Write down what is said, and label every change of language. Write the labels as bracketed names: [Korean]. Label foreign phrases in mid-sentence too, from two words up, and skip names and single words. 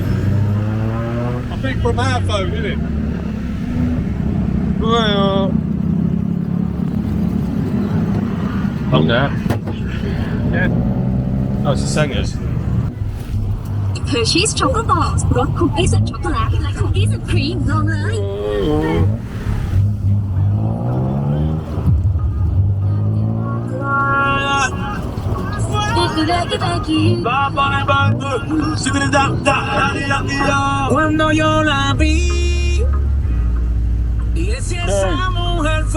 [English] I think from our phone, isn't it? Well, oh, now. Yeah. Oh, it's the singers. [Thai] Hershey's chocolate balls รสคุกกี้สุดช็อกโกแลตและคุกกี้สุดครีมลองเลย [Spanish] Cuando yo la vi y decía esa mujer fue